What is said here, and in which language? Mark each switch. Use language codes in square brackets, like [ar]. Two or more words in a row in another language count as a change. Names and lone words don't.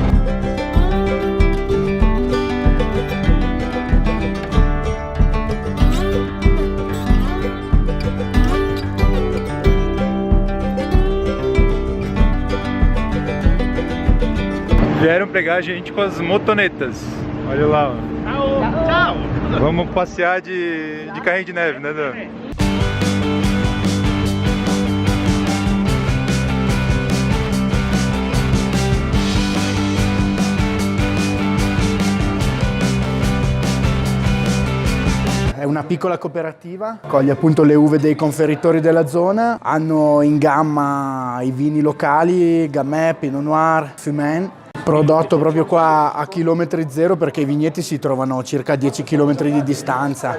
[pt] Vieram pegar a gente com as motonetas. Olha lá, ó. Tchau, tchau. Vamos passear de carrinho de neve, né, Dan? [it] È una piccola cooperativa, coglie appunto le uve dei conferitori della zona, hanno in gamma i vini locali, Gamay, Pinot Noir, Fumén, prodotto proprio qua a chilometri zero perché i vigneti si trovano circa a 10 km di distanza.